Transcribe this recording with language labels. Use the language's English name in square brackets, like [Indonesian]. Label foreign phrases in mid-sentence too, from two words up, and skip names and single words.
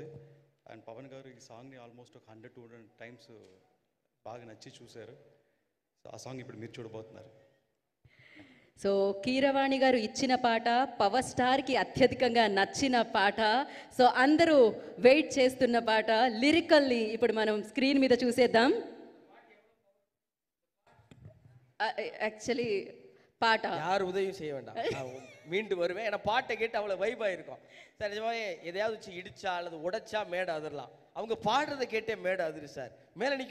[Telugu] అండ్ పవన్ గారు ఈ సాంగ్ని ఆల్మోస్ట్ ఒక 100-200 టైమ్స్ బాగా నచ్చి చూశారు. సో ఆ సాంగ్ ఇప్పుడు మీరు చూడబోతున్నారు. సో కీరవాణి గారు ఇచ్చిన పాట పవర్ స్టార్కి అత్యధికంగా నచ్చిన పాట. సో అందరూ వెయిట్ చేస్తున్న పాట లిరికల్ని ఇప్పుడు మనం ஸ்க்ரீன் మీద చూసేద్దాం. [Tamil] ஆக்சுவலி பாட்ட யார் உதவியும் செய்ய வேண்டாம், நான் மீண்டு வருவேன். ஏன்னா பாட்டை கேட்டு அவ்வளோ வைபாக இருக்கும் சார். நிஜமாவே எதையாவது வச்சு இடிச்சா அல்லது உடைச்சா மேடை அதிரலாம், அவங்க பாடுறதை கேட்டே மேடை அதிரு சார். மேலே